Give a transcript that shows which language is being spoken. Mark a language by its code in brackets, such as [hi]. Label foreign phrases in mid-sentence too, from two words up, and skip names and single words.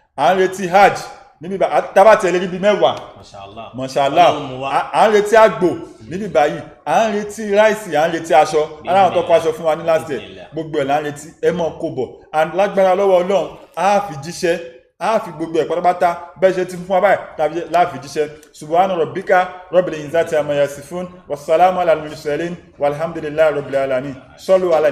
[yo] ń retí hajj níbi báyìí tábàtì ẹlẹ́rí bíi mẹ́wàá mọ̀ṣálá à ń retí àgbò níbi báyìí à ń retí ráìsì à ń retí aṣọ aláwọn tó kọ aṣọ fún wa ní [en] last year [yo] gbogbo ẹ̀ là ń retí ẹ mọ̀ kó bọ̀ lágbára lọ́wọ́ ọlọ́run á fi jíṣẹ́ á fi gbogbo ẹ̀ pátápátá bẹ́ẹ̀ ṣe ti fún wa báyìí tàbí láàfin jíṣẹ́ [ar] سبحان ربك رب العزة عما يصفون والسلام على المرسلين والحمد لله رب العالمين صلوا على